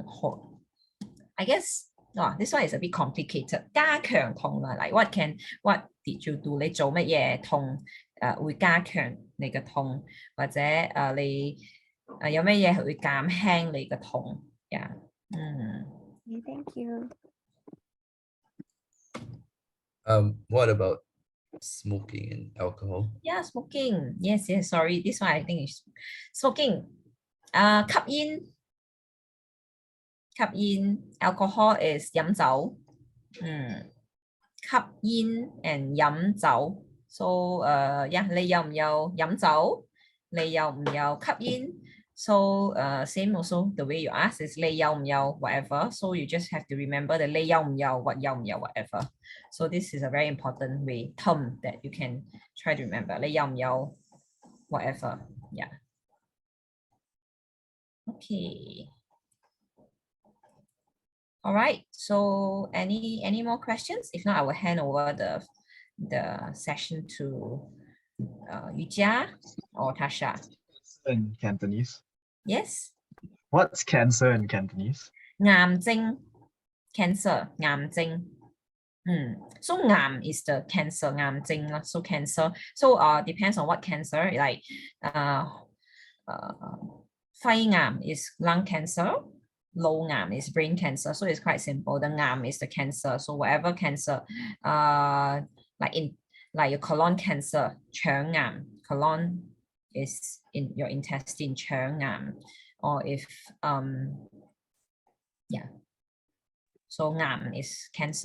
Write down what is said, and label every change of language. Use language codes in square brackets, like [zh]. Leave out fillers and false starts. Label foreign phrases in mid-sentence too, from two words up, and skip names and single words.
[en] I guess this one is a bit complicated. [yue] 加強痛啦, [en] like what did you do? [yue] 你做乜嘢痛會加強你嘅痛，或者你有咩嘢會減輕你嘅痛? [en] Yeah. Okay, thank you. What about smoking and alcohol? Yeah, smoking. Yes. Sorry, this one I think is smoking. 吸煙 alcohol is 飲酒. 吸煙 and 飲酒. So yeah, [yue] 你有唔有飲酒？你有唔有吸煙？ [en] So same also, the way you ask is [yue] 你有唔有 [en] whatever. So you just have to remember the [yue] 你有唔有 [en] whatever. So this is a very important term that you can try to remember. [yue] 你有唔有 [en] whatever. Yeah. Okay. All right. So any more questions? If not, I will hand over the session to Yujia or Tasha. In Cantonese. Yes. What's cancer in Cantonese? [yue] 癌症 cancer 癌症. [en] So 癌 is the cancer 癌症 so cancer. So depends on what cancer, like 肺癌 is lung cancer. 腦癌 is brain cancer, so it's quite simple. The 癌 is the cancer, so whatever cancer, like your colon cancer, [yue] 腸癌, [en] colon is in your intestine, [yue] 腸癌, [en] or if yeah, so 癌 is cancer.